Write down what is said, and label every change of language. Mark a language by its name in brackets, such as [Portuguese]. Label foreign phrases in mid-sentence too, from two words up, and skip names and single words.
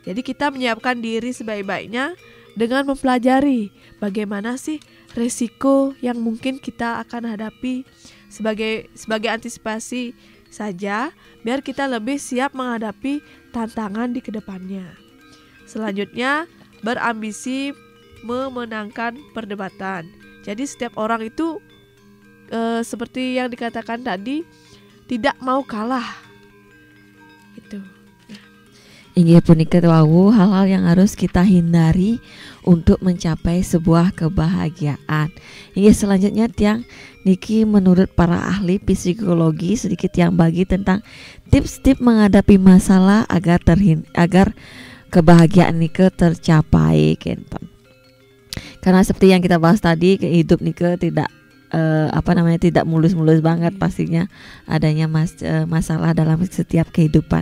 [Indonesian] Jadi kita menyiapkan diri sebaik-baiknya dengan mempelajari bagaimana sih resiko yang mungkin kita akan hadapi sebagai antisipasi saja, biar kita lebih siap menghadapi tantangan di kedepannya. Selanjutnya, berambisi memenangkan perdebatan. Jadi setiap orang itu seperti yang dikatakan tadi, tidak mau kalah. Itu. [Balinese] Inggih punika wau [Indonesian] hal-hal yang harus kita hindari untuk mencapai sebuah kebahagiaan. Inggih selanjutnya [Balinese] tiang niki [Indonesian] menurut para ahli psikologi sedikit yang bagi tentang tips-tips menghadapi masalah agar kebahagiaan nike tercapai kenten. Karena seperti yang kita bahas tadi, hidup nike tidak tidak mulus-mulus banget, pastinya adanya masalah dalam setiap kehidupan.